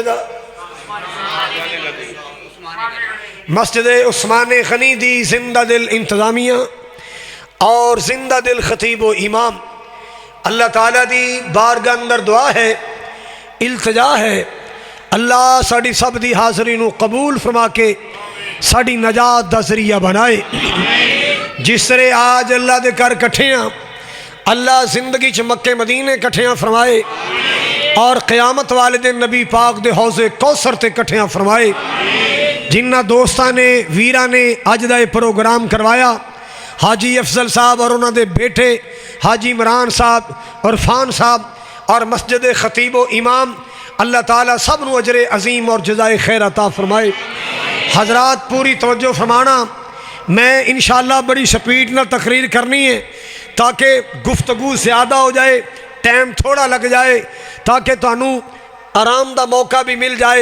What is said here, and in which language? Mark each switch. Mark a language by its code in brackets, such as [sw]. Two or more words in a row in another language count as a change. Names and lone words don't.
[pa] مسجد عثمان غنی دی زندہ دل انتظامیہ اور زندہ دل خطیب و امام، اللہ تعالیٰ دی بارگاہ اندر دعا ہے، التجا ہے، اللہ ساڑی سب دی حاضری نو قبول فرما کے ساڑی نجات دا ذریعہ بنائے۔ جس طرح آج اللہ دے کر کٹھیاں، اللہ زندگی چ مکے مدینے کٹھیاں فرمائے اور قیامت والد نبی پاک دے حوض کوثر تے کٹھیاں فرمائے۔ جنہ دوستاں نے ویرہ نے اج دا یہ پروگرام کروایا، حاجی افضل صاحب اور انہوں دے بیٹے حاجی عمران صاحب عرفان صاحب اور مسجد خطیب و امام، اللہ تعالیٰ سب نو اجر عظیم اور جزائے خیر عطا فرمائے۔ حضرات پوری توجہ فرمانا، میں انشاءاللہ بڑی سپیڈ نہ تقریر کرنی ہے تاکہ گفتگو زیادہ ہو جائے، ٹائم تھوڑا لگ جائے تاکہ تانوں آرام دا موقع بھی مل جائے۔